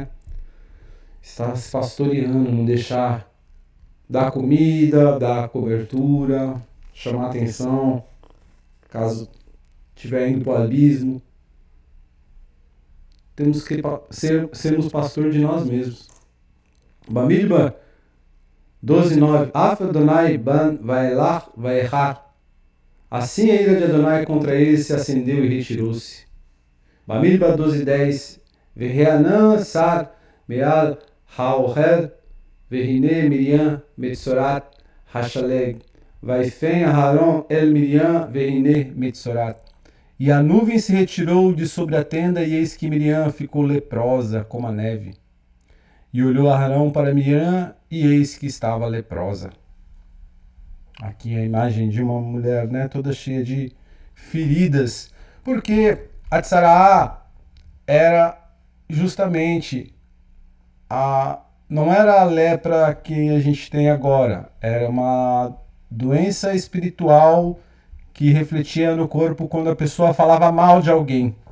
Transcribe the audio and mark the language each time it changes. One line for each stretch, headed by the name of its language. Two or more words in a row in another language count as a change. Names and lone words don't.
Portuguese: Estar se pastoreando, não deixar dar comida, dar cobertura, chamar atenção, caso estiver indo para o abismo. Temos que sermos pastor de nós mesmos.
Hebrew: Bamidbar 12:9 אף אדני בם וילך ויחר.
Portuguese: Assim a ira de Adonai contra eles se acendeu e retirou-se.
Hebrew: Bamidbar 12:10 והענן סר מעל האהל והנה מרים מצרעת השלג ויפן אהרן אל מרים והנה מצרעת.
Portuguese: E a nuvem se retirou de sobre a tenda, e eis que Miriam ficou leprosa como a neve. E olhou Arão para Miriam, e eis que estava leprosa. Aqui a imagem de uma mulher, né, toda cheia de feridas, porque a Tsaraá era justamente não era a lepra que a gente tem agora, era uma doença espiritual que refletia no corpo quando a pessoa falava mal de alguém.